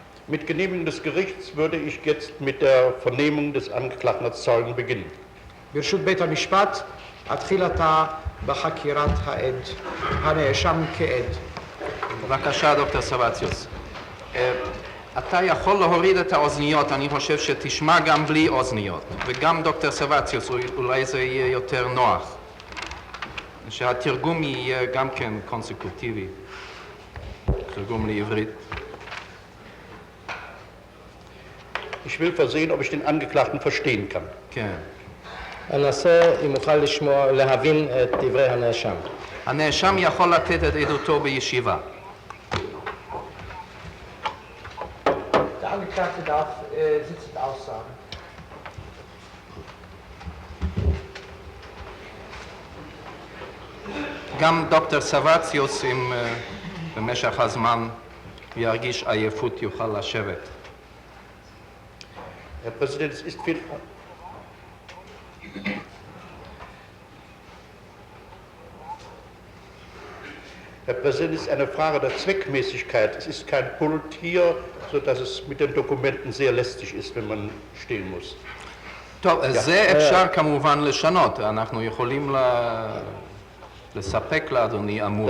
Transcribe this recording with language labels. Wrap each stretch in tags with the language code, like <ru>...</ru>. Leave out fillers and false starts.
<de>Mit Genehmigung des Gerichts würde ich jetzt mit der Vernehmung des Angeklagten als Zeugen beginnen.</de> <he>ברשות בית המשפט אתחיל עתה בחקירת הנאשם כעד. בבקשה, דוקטור סבציוס. אתה יכול להוריד את האוזניות, אני חושב שתשמע גם בלי אוזניות. וגם דוקטור סבציוס, אולי זה יהיה יותר נוח. שהתרגום יהיה גם כן קונסקוטיבי. תרגום לעברית.</he> <de>Ich will versehen, ob ich den Angeklagten verstehen kann.</de> <he>כן. אנסה אם אוכל לשמוע, להבין את דברי הנאשם. הנאשם יכול לתת את עדותו בישיבה.</he> <de>Der Angeklagte darf sitzend aussagen.</de> <he>גם דוקטור סבציוס, אם במשך הזמן ירגיש עייפות, יוכל לשבת.</he> <de>Herr Präsident, es ist viel... Herr Präsident, es ist eine Frage der Zweckmäßigkeit. Es ist kein Pult hier, sodass es mit den Dokumenten sehr lästig ist, wenn man stehen muss.</de> <he>טוב, זה אפשר כמובן לשנות. אנחנו יכולים לספק לאדוני עמוד.</he>